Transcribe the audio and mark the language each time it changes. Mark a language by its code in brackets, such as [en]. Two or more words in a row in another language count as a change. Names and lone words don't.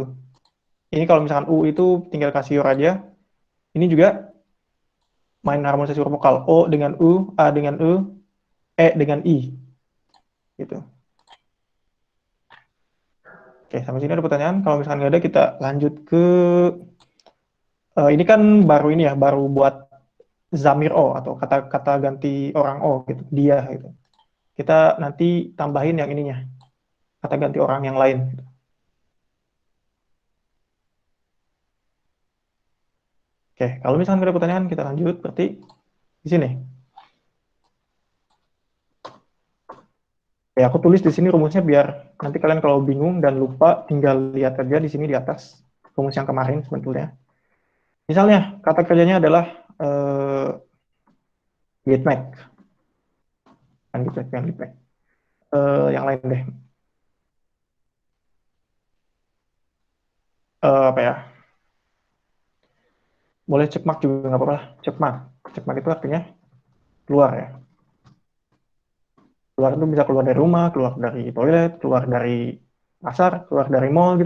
[id] Ini kalau misalkan u itu tinggal kasih yor aja. Ini juga main harmonisasi huruf vokal. O dengan u, a dengan e dengan i, gitu. Oke, sampai sini ada pertanyaan. Kalau misalkan nggak ada, kita lanjut ke ini kan baru ini ya, baru buat [tr] zamir o [id] atau kata-kata ganti orang o gitu, dia gitu. Kita nanti tambahin yang ininya, kata ganti orang yang lain. Gitu. Oke, kalau misalkan ada pertanyaan kita lanjut berarti di sini. Oke, aku tulis di sini rumusnya biar nanti kalian kalau bingung dan lupa tinggal lihat aja di sini di atas rumus yang kemarin sebetulnya. Misalnya kata kerjanya adalah gitmek, kan gitmek, kan gitmek. Yang lain deh. Apa ya? Boleh cekmak juga nggak apa-apa lah. Cekmak. Cekmak itu artinya keluar ya. Keluar itu bisa keluar dari rumah, keluar dari toilet, keluar dari pasar, keluar dari mall gitu.